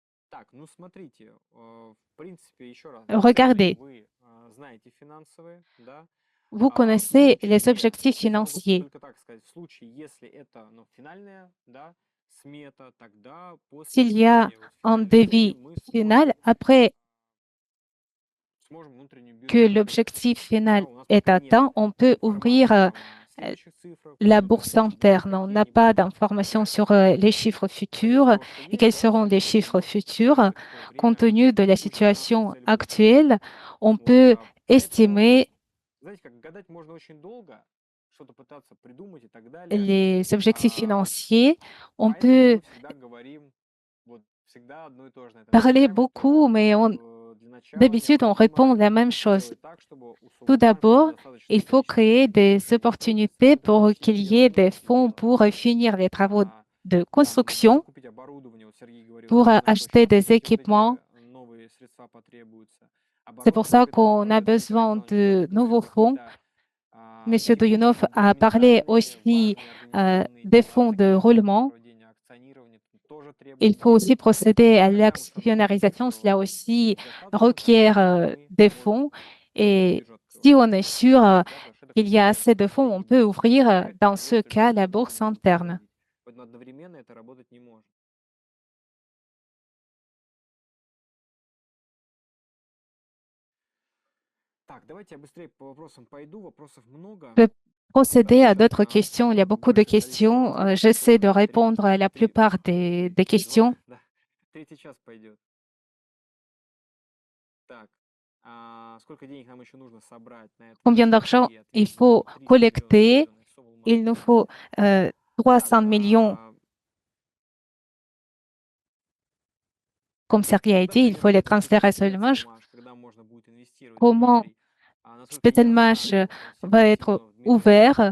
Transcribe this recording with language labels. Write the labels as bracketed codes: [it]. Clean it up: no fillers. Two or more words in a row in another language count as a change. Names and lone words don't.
[ru] Так, ну смотрите, в принципе, еще раз, да, цели [fr] Regardez, [ru] вы знаете финансовые, да. [fr] vous [ru] В [fr] connaissez les [ru] случае, [fr] objectifs [ru] я могу [fr] financiers. [ru] только так сказать, в случае, если это, ну, финальная, да, смета, тогда после [fr] S'il y a [ru] изменения вот [fr] un [ru] финальной цели [fr] devis [ru] мы [fr] final, [ru] сможем, [fr] après [ru] сможем внутреннюю [fr] que [ru] биржу открыть. [fr] l'objectif [ru] Да, [fr] final [ru] у нас [fr] est [ru] пока нет [fr] atteint, on peut ouvrir [ru] информации там о euh, следующих цифрах, [fr] la [ru] поэтому [fr] bourse [ru] вопросы будут [fr] interne. On n'a [ru] какие-нибудь. [fr] pas d'informations sur [ru] Поэтому [fr] les chiffres [ru] исходя из [fr] futurs [ru] того, что [fr] et [ru] есть, [fr] quels [ru] да, [fr] seront les [ru] соответственно, [fr] chiffres [ru] мы [fr] futurs. [ru] через какое-то [fr] Compte [ru] время [fr] tenu de la [ru] будем наши [fr] situation [ru] цели выполнять. [fr] actuelle, on [ru] Вот, [fr] peut [ru] поэтому, [fr] estimer [ru] знаете, как гадать можно очень долго, что-то пытаться придумать и так далее. [fr] les objectifs А, financiers. On [ru] Поэтому [fr] peut [ru] мы всегда говорим вот всегда одно и то же на это [fr] parler [ru] отвечаем, [fr] beaucoup, [ru] что [fr] mais [ru] для начала [fr] d'habitude, on répond [ru] необходимо [fr] la même chose. [ru] сделать так, чтобы у [fr] Tout [ru] Сулумбанка было [fr] d'abord, [ru] достаточное [fr] il faut [ru] количество [fr] créer [ru] денег, [fr] des [ru] чтобы открыть [fr] opportunités pour qu'il y ait [ru] первые [fr] des [ru] этапы [fr] fonds [ru] сделать. [fr] pour finir les travaux de [ru] Там даже [fr] construction, [ru] закупить оборудование, вот Сергей говорил, [fr] pour [ru] особенно что [fr] acheter [ru] сейчас [fr] des [ru] все-таки вот [fr] équipements. [ru] эти новые средства потребуются. [fr] C'est pour [ru] Оборудование, [fr] ça [ru] капитал, [fr] qu'on a [ru] правильно Николай [fr] besoin [ru] Александрович [fr] de [ru] говорит, [fr] nouveaux fonds. [ru] какие-то [fr] Monsieur Doyunov [ru] текущие [fr] a parlé [ru] документальные, [fr] aussi [ru] важные организационные [fr] des [ru] дела, [fr] fonds de [ru] такие как там [fr] roulement. [ru] проведение акционирования, там тоже [fr] Il [ru] требуют [fr] faut [ru] денег. [fr] aussi procéder à [ru] Хотя мы с вами понимаем, [fr] l'actionnarisation. Cela [ru] что [fr] aussi [ru] денег достаточно, [fr] requiert [ru] поэтому мы [fr] des [ru] можем [fr] fonds. [ru] внутреннюю [fr] Et [ru] биржу открывать. [fr] si on est sûr [ru] Да, потому что это [fr] qu'il y a [ru] позволяет [fr] assez de fonds, on [ru] деньги [fr] peut [ru] быстро [fr] ouvrir [ru] привлекать, [fr] dans ce [ru] инвесторы [fr] cas [ru] быстро [fr] la [ru] деньги [fr] bourse [ru] могут [fr] interne. [ru] приводить. Поэтому одновременно это работать не может. Так, давайте я быстрее по вопросам пойду. Вопросов много. [fr] Je peux procéder à [ru] Давайте [fr] d'autres questions. Il y a beaucoup de [ru] большее количество [fr] questions. [ru] вопросов. [fr] J'essaie de [ru] Сколько? [fr] répondre à la plupart des questions. [ru] Да. Третий час пойдет. Так. Сколько денег нам еще нужно собрать на это? [fr] Combien d'argent il faut collecter? Il nous faut 300 millions. Comme Sergei a dit, il faut les transférer seulement. Comment Spételmash va être ouvert?